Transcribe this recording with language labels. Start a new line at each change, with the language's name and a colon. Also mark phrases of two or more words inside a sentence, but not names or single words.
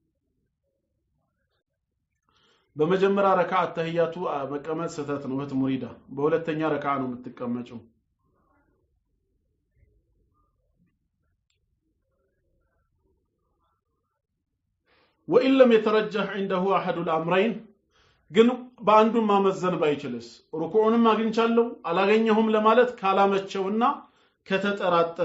Amharic: በመጀመሪያ ረካዓ ተህያቱ መቀመጥ ሰተት ነው ወት ሙሪዳ በሁለተኛ ረካዓ ነው የምትቀመጪው
Arabic: وإن لم يترجح عنده أحد الأمرين
Amharic: ግን በአንዱ ማመዘን ባይችልስ ሩኩዑንም አግኝቻለሁ አላገኘሁም ለማለት ካላመቸውና ከተጠራጠረ